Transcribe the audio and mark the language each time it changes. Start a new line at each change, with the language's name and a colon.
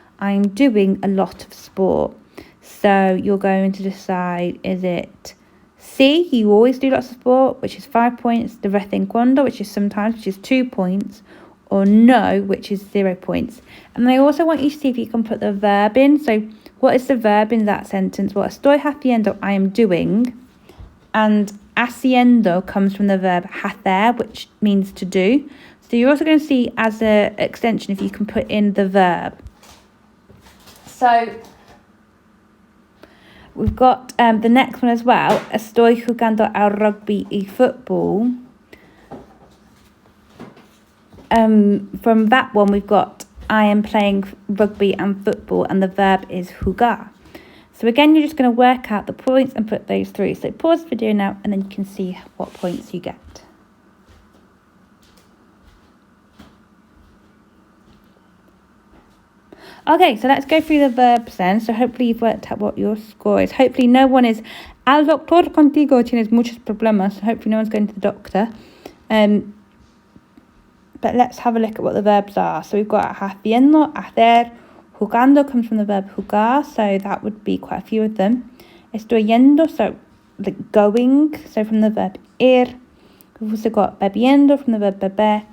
English: I'm doing a lot of sport. So you're going to decide, is it sí, you always do lots of sport, which is 5 points,
Spanish: de vez en cuando,
English: which is sometimes, which is 2 points, or no, which is 0 points. And I also want you to see if you can put the verb in. So what is the verb in that sentence? Well,
Spanish: estoy haciendo,
English: I am doing. And haciendo comes from the verb hacer, which means to do. So you're also going to see as an extension if you can put in the verb. So we've got the next one as well.
Spanish: Estoy jugando al rugby y football.
English: From that one, we've got I am playing rugby and football, and the verb is jugar. So again, you're just going to work out the points and put those through. So pause the video now, and then you can see what points you get. Okay, so let's go through the verbs then. So hopefully you've worked out what your score is. Hopefully no one is...
Spanish: Al doctor contigo tienes muchos problemas.
English: So hopefully no one's going to the doctor. But let's have a look at what the verbs are. So we've got haciendo, hacer. Jugando comes from the verb jugar. So that would be quite a few of them. Estoy yendo, so like going. So from the verb ir. We've also got bebiendo from the verb beber.